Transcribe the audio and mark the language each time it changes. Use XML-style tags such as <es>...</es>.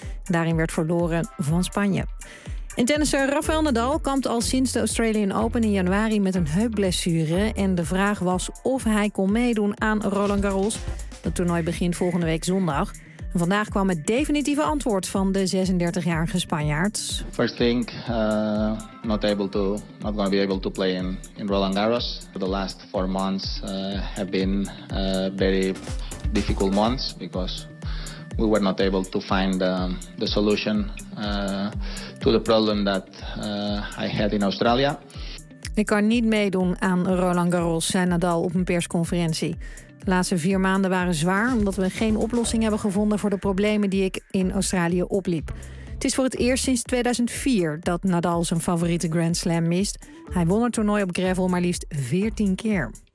<nl>Daarin werd verloren van Spanje. En tennisser Rafael Nadal kampt al sinds de Australian Open in januari met een heupblessure. En de vraag was of hij kon meedoen aan Roland Garros. Dat toernooi begint volgende week zondag. En vandaag kwam het definitieve antwoord van de 36-jarige Spanjaard.</nl> <en>First thing, not going to be able to play in Roland Garros. The last 4 months have been very difficult months because we were not able to find the solution to the problem that I had in Australia.</en> <nl>Ik kan niet meedoen aan Roland Garros, zei Nadal op een persconferentie. De laatste 4 maanden waren zwaar omdat we geen oplossing hebben gevonden voor de problemen die ik in Australië opliep. Het is voor het eerst sinds 2004 dat Nadal zijn favoriete Grand Slam mist. Hij won het toernooi op gravel maar liefst 14 keer.</nl>